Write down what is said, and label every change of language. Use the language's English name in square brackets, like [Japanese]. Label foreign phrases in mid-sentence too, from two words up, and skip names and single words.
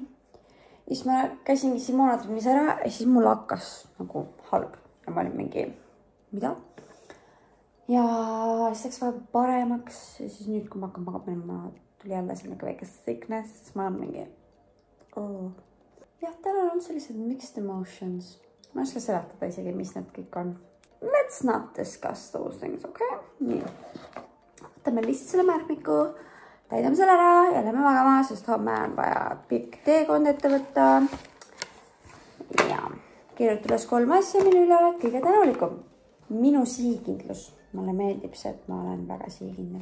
[Estonian] Ja siis ma käisingi Simona trennis ära ja siis mul hakkas nagu halb. Ja ma olin mingi, mida? Ja siis läks väga paremaks. Ja siis nüüd, kui ma hakkan magama, tuli jälle selline väike sickness. Siis ma olen mingi... Oh. Jah, täna on sellised [English] mixed emotions. [Estonian] Ma ei oska seletada isegi, mis need kõik on. [English] Let's not discuss those things, okay? [Estonian] Nii. Võtame lihtsalt selle märkmiku, täidame selle ära ja lähme magama, sest homme on vaja pikk teekond ette võtta. Ja kirjuta üles 3 asja, minu üle oled kõige tänulikum. Minu sihikindlus. Mulle meeldib see, et ma olen väga sihikindel.